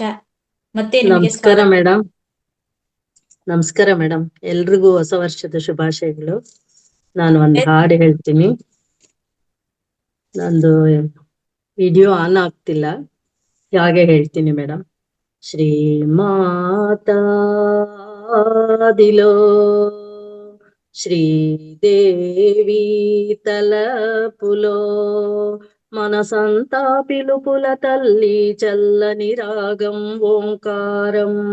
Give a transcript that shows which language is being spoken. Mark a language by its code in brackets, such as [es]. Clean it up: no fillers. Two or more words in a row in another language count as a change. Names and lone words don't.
[kn] ಮತ್ತೆ ನಿಮಗೆ ನಮಸ್ಕಾರ ಮೇಡಮ್. ನಮಸ್ಕಾರ ಮೇಡಮ್, ಎಲ್ರಿಗೂ ಹೊಸ ವರ್ಷದ ಶುಭಾಶಯಗಳು. ನಾನು ಒಂದು ಹಾಡು ಹೇಳ್ತೀನಿ. ನಂದು ವಿಡಿಯೋ ಆನ್ ಆಗ್ತಿಲ್ಲ, ಹಾಗೆ ಹೇಳ್ತೀನಿ ಮೇಡಮ್. [te] శ్రీమాతాదిలో శ్రీదేవి తలపులో మనసంతా పిలుపుల తల్లి చల్లని రాగం ఓంకారం